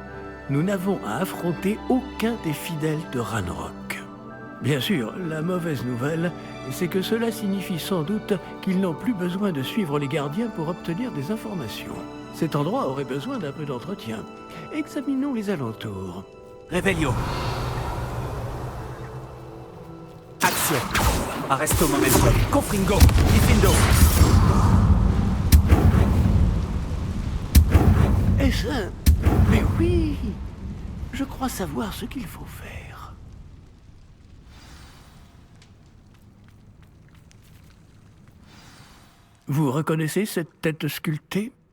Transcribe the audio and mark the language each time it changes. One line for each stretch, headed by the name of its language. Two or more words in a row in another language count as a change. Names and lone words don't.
French: Nous n'avons à affronter aucun des fidèles de Ranrock. Bien sûr, la mauvaise nouvelle, c'est que cela signifie sans doute qu'ils n'ont plus besoin de suivre les gardiens pour obtenir des informations. Cet endroit aurait besoin d'un peu d'entretien. Examinons les alentours. Revelio. Action. Arresto momentum. Confringo. Diffindo. Est-ce un... Mais oui! Je crois savoir ce qu'il faut faire. Vous reconnaissez cette tête sculptée?